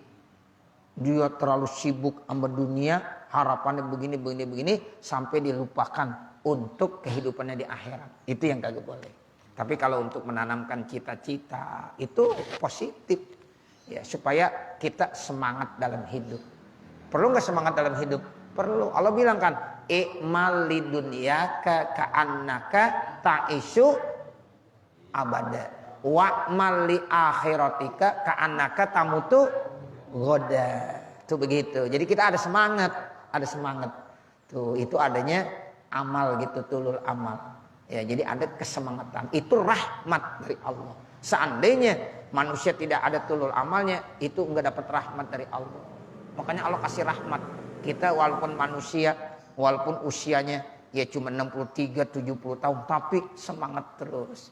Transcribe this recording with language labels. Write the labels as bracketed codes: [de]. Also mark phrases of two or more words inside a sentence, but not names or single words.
[id] Dia terlalu sibuk sama dunia, harapannya begini sampai dilupakan untuk kehidupannya di akhirat. Itu yang kagak boleh. Tapi kalau untuk menanamkan cita-cita itu positif. Ya, supaya kita semangat dalam hidup. Perlu nggak semangat dalam hidup? Perlu. Allah bilang kan, [ar] اعمل لدنياك كأنك تعيش أبدا. واعمل لآخرتك كأنك تموت غدا. [id] Itu begitu. Jadi kita ada semangat. Tuh, itu adanya amal gitu, [ar] طول الأمل. [id] Ya, jadi ada kesemangatan. Itu rahmat dari Allah. Seandainya manusia tidak ada [ar] طول أمله, [id] itu enggak dapat rahmat dari Allah. Makanya Allah kasih rahmat. Kita walaupun manusia, walaupun usianya ya cuma 63, 70 tahun, tapi semangat terus.